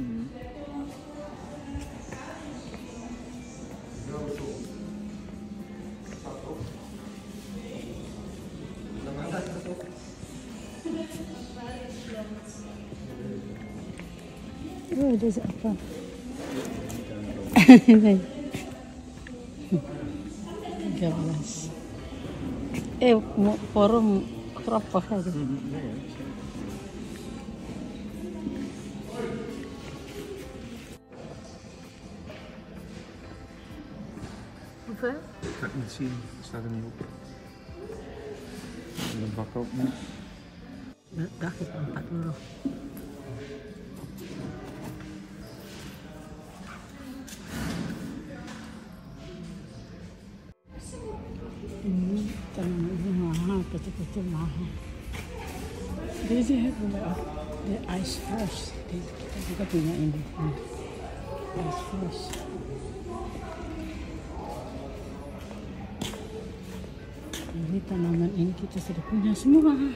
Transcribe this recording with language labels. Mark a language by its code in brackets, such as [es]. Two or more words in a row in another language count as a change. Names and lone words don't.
[id] Oh, ada apa? Forum berapa harga? [nl] Hoeveel? Ga ik niet zien, staat er niet op. En de bak ook niet. Dacht ik €4. [id] Ini tanaman mahal, betul-betul mahal. [nl] Deze hebben we ook, de [en] ice frost. [id] Kita juga punya ini. [en] Ice frost. [id] Ini tanaman ini kita sudah punya semua.